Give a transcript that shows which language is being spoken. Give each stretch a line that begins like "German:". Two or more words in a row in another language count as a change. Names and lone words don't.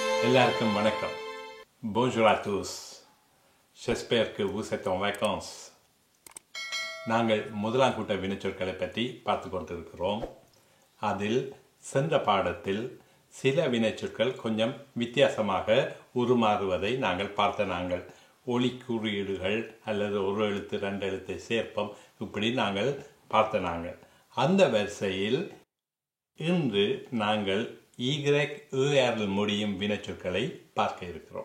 Tamil: எல்லாருக்கும் வணக்கம்.
French: Bonjour à tous. J'espère que vous êtes en vacances.
Tamil: நாங்கள் முதலாம் கூட்ட வினைச்சொற்களை பற்றி பார்த்து கொண்டிருக்கிறோம். அதில் சென்ற பாடத்தில் சில வினைச்சொற்கள் கொஞ்சம் வித்தியாசமாக உருமாறுவதை நாங்கள் பார்த்த ஒலி குறியீடுகள் அல்லது ஒரு எழுத்து ரெண்டு எழுத்தை சேர்ப்போம், இப்படி நாங்கள் பார்த்த அந்த வரிசையில் இன்று நாங்கள் ER முடியும் வினைச்சொற்களை பார்க்க இருக்கிறோம்.